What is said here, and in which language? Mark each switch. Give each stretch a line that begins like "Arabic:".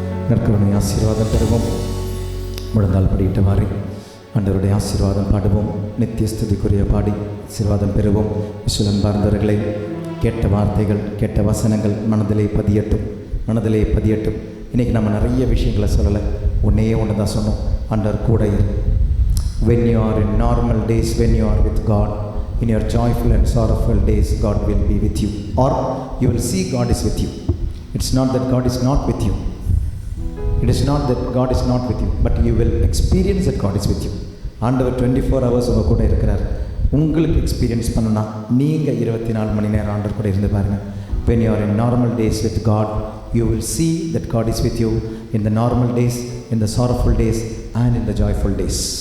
Tamil: நற்கருணை ஆசீர்வாதம் பெறுவோம். முழந்தால் படியிட்டவாறு ஆண்டவருடைய ஆசீர்வாதம் பாடுவோம். நித்திய ஸ்துதிக்குரிய பாடி ஆசீர்வாதம் பெறுவோம். விசுவலன்பார்ந்தவர்களை கேட்ட வார்த்தைகள், கேட்ட வசனங்கள் மனதிலே பதியட்டும், மனதிலே பதியட்டும். இன்றைக்கி நம்ம நிறைய விஷயங்களை சொல்லலை, ஒன்றே ஒன்று தான் சொன்னோம். ஆண்டவர் கூட இரு.
English: When you are in normal days, when you are with God, in your joyful and sorrowful days, God will be with you, or you will see God is with you. It's not that God is not with you. It is not that God is not with you, but you will experience that God is with you.
Tamil: ஆண்டவர் 24 hours உங்கள் கூட இருக்கிறார். உங்களுக்கு experience பண்ணணும்னா நீங்கள் 24 மணி நேரம் ஆண்டவர் கூட இருந்து பாருங்கள்.
English: When you are in normal days with God, you will see that God is with you in the normal days, in the sorrowful days, and in the joyful days.